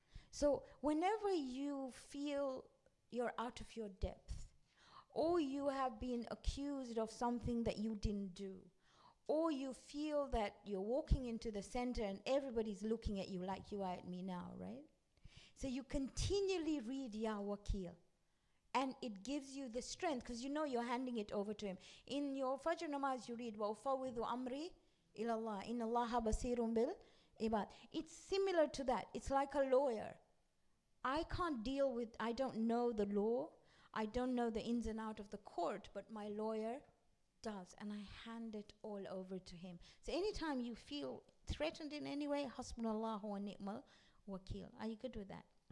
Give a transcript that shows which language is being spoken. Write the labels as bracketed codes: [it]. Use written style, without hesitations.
[en] So whenever you feel you're out of your depth, or you have been accused of something that you didn't do, or you feel that you're walking into the center and everybody's looking at you like you are at me now, right? So you continually read Ya Wakil. And it gives you the strength because you know you're handing it over to Him. In your Fajr namaz you read [ar] وَأُفَوِّضُ أَمْرِي إِلَى اللَّهِ إِنَّ اللَّهَ بَصِيرٌ بِالْعِبَادِ. [en] It's similar to that. It's like a lawyer. I can't deal with, I don't know the law. I don't know the ins and outs of the court, but my lawyer does. And I hand it all over to him. So anytime you feel threatened in any way, [ar] Hasbunallahu wa ni'mal wakil. [en] Are you good with that?